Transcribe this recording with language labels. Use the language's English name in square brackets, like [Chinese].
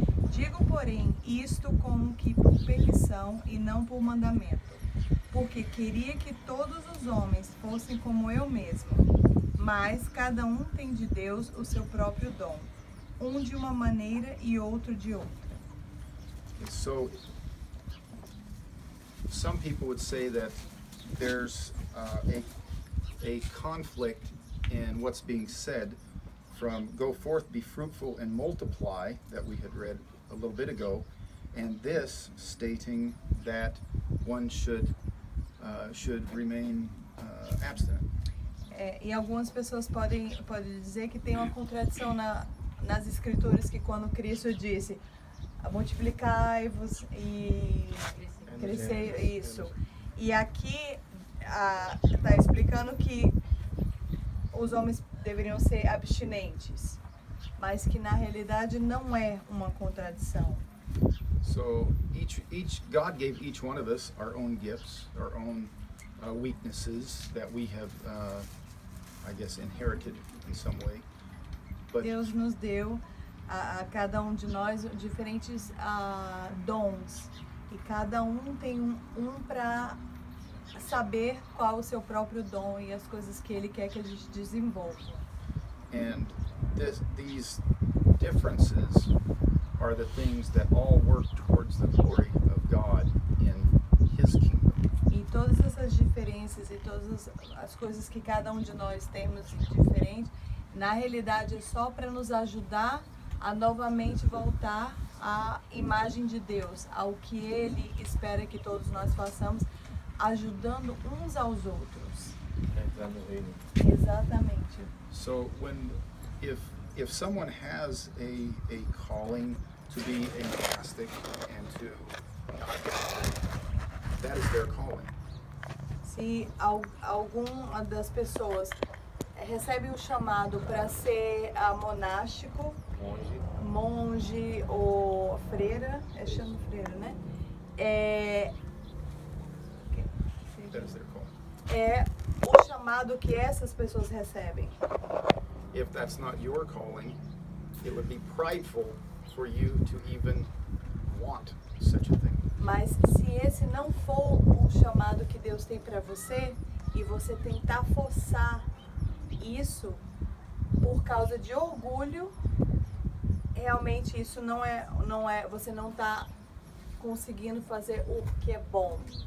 [Portuguese] Digo, porém, isto como que por permissão e não por mandamento, porque queria que todos os homens fossem como eu mesmo. Mas cada um tem de Deus o seu próprio dom, um de uma maneira e outro de outra. [English] So, some people would say that there's a conflict in what's being said from go forth, be fruitful, and multiply, that we had read a little bit ago, and this stating that one should remain abstinent. [Portuguese] E algumas pessoas podem dizer que tem uma contradição nas escrituras, que quando Cristo disse multiplicai-vos e crescei, isso. E aqui está explicando que os homens deveriam ser abstinentes, mas que na realidade não é uma contradição. [English] So God gave each one of us our own gifts, our own weaknesses that we have, I guess, inherited in some way. But [Portuguese] Deus nos deu a cada um de nós diferentes dons, e cada um tem um para saber qual o seu próprio dom e as coisas que Ele quer que a gente desenvolva. [English] and these differences are the things that all work towards the glory of God in His kingdom. [Portuguese] E todas essas diferenças e todas as coisas que cada um de nós temos diferente, na realidade é só para nos ajudar a novamente voltar à imagem de Deus, ao que Ele espera que todos nós façamos, ajudando uns aos outros. Para entrar no reino. Exatamente. [English] So if if someone has a calling to be a monastic and to that is their calling. [Portuguese] Se alguma das pessoas recebe um chamado para ser monástico, monge ou freira, chama freira, né? [English] That is their calling. [Portuguese] É o chamado que essas pessoas recebem. [English] If that's not your calling, it would be prideful for you to even want such a thing. [Portuguese] Mas se esse não for o chamado que Deus tem para você e você tentar forçar isso por causa de orgulho, realmente isso não é, você não está conseguindo fazer o que é bom.